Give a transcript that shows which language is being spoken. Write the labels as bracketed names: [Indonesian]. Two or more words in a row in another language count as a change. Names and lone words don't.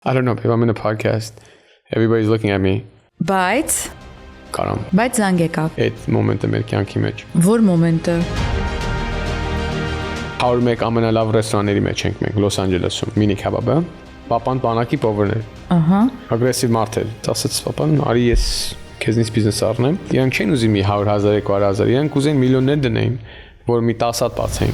[English] I don't know, if I'm in a podcast, everybody's looking at me. [Armenian] Բայց Կարամ, բայց զանգ եկավ։ այդ մոմենտը մեր կյանքի մեջ։ Որ մոմենտը։ 101 ամենալավ ռեստորանների մեջ ենք մենք Լոս Անջելեսում, Mini Kebab-ը։ Պապան բանակի փողերն էր։ Ահա։ Ագրեսիվ մարդ էր։ Ասաց պապան, արի ես քեզնից բիզնես առնեմ։ Իրանք չեն ուզի մի 100,000, 200,000, իրանք կուզեն միլիոններ դնեին, որ մի 10 հատ բացեին։